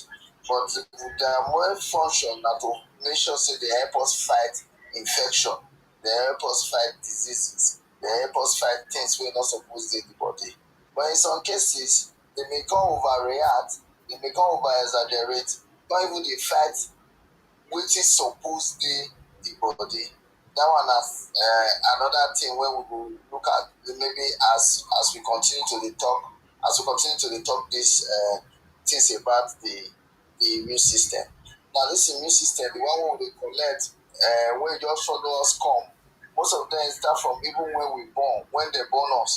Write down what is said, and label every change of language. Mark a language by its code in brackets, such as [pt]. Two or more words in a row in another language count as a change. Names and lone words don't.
[pcm] But the more function that to make sure say they help us fight infection, they help us fight diseases, they help us fight things we're not supposed to in the body. But in some cases, they may come overreact, they may come over exaggerate, not even they fight wetin suppose dey the body. That one na another thing wey we go look at maybe as we continue to dey talk, this things about the immune system. Now this immune system, the one wey we dey collect, wey just follow us come, most of them start from even when we born, when they born us.